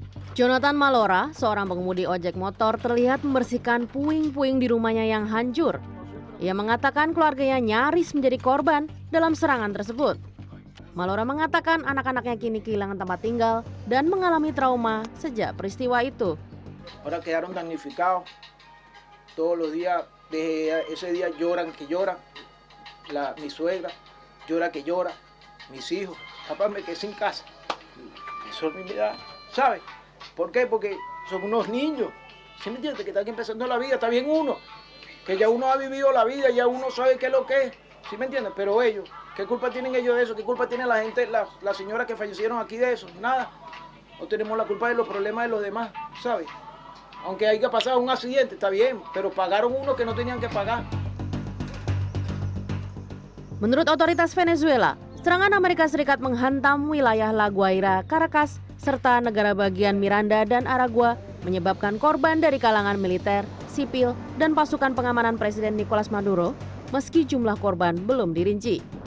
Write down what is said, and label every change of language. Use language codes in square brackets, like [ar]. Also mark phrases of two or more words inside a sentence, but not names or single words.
[id] Jonathan Malora, seorang pengemudi ojek motor, terlihat membersihkan puing-puing di rumahnya yang hancur. Ia mengatakan keluarganya nyaris menjadi korban dalam serangan tersebut. Malora mengatakan anak-anaknya kini kehilangan tempat tinggal dan mengalami trauma sejak peristiwa itu. [es] Ahora quedaron damnificados. Todos los días, desde ese día lloran que lloran. Mi suegra llora que llora. Mis hijos. Papá, me quedé sin casa. Eso a mí me da, ¿sabes? ¿Por qué? Porque son unos niños. ¿Sí me entiendes? Que están empezando la vida. Está bien uno. Que ya uno ha vivido la vida, ya uno sabe qué es lo que es. ¿Sí me entiendes? Pero ellos, ¿qué culpa tienen ellos de eso? ¿Qué culpa tiene la gente, las señoras que fallecieron aquí de eso? Nada. No tenemos la culpa de los problemas de los demás, ¿sabes? Aunque haya pasado un accidente, está bien, pero pagaron uno que no tenían que pagar. [id] Menurut otoritas Venezuela, serangan Amerika Serikat menghantam wilayah La Guaira, Caracas, serta negara bagian Miranda dan Aragua, menyebabkan korban dari kalangan militer, sipil, dan pasukan pengamanan Presiden Nicolas Maduro, meski jumlah korban belum dirinci.